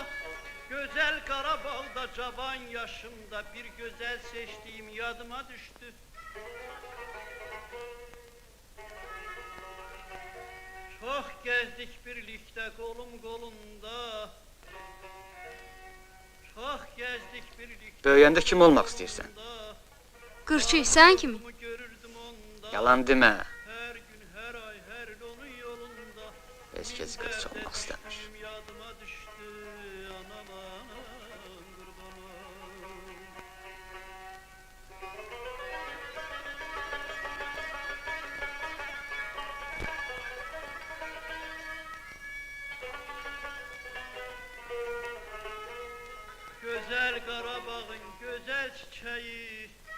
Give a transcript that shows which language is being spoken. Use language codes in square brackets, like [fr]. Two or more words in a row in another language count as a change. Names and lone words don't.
[tr] Güzel Qarabağda cavan yaşımda bir güzel seçtiğim yadıma düştü. Çok gezdik birlikte kolum kolunda. Çok gezdik birlikte. [az] Böyüyəndə kim olmaq istəyirsən? Qırçı, sən kimi? Görürdüm onda. Yalan demə. [tr] Her gün her ay her onun yolunda. [az] Heç kəs qırç olmaq istəmir. Yadıma düştü anam anam qurbanım. [tr] Güzel Qarabağın güzel çiçeği.